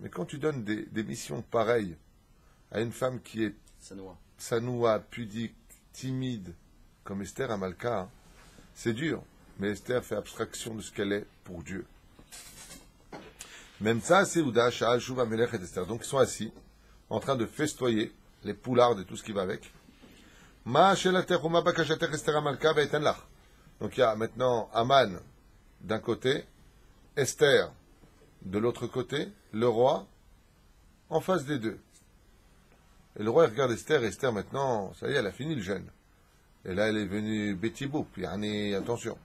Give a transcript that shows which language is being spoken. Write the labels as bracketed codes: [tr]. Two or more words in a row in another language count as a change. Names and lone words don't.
[fr] Mais quand tu donnes des missions pareilles à une femme qui est sanoua, pudique, timide, comme Esther Amalka, c'est dur. Mais Esther fait abstraction de ce qu'elle est pour Dieu. Même ça, c'est Ouda, Sha'al, Shuva, Melech et Esther. Donc ils sont assis, en train de festoyer les poulardes et tout ce qui va avec. [he] מה שאלתך ומה בקשתך אסתר המלכה ואתן לך. [fr] Donc il y a maintenant Haman d'un côté, Esther de l'autre côté, le roi en face des deux. Et le roi il regarde Esther, et Esther maintenant, ça y est, elle a fini le jeûne. Et là, elle est venue Betty Boop, yani, attention.